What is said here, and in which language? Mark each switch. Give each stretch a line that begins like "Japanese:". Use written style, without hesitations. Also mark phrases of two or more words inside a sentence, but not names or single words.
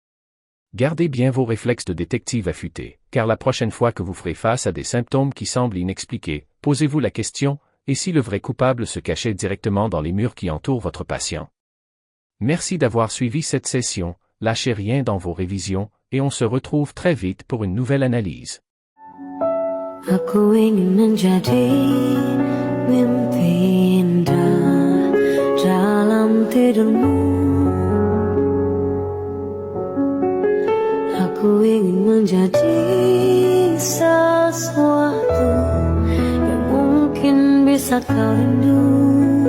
French: Gardez bien vos réflexes de détective affûtés, car la prochaine fois que vous ferez face à des symptômes qui semblent inexpliqués, posez-vous la question, et si le vrai coupable se cachait directement dans les murs qui entourent votre patient? Merci d'avoir suivi cette session, lâchez rien dans vos révisions, et on se retrouve très vite pour une nouvelle analyse.
Indonesian: Aku ingin menjadi mimpi indah dalam tidurmu. Aku ingin menjadi sesuatu yang mungkin bisa kau rindu.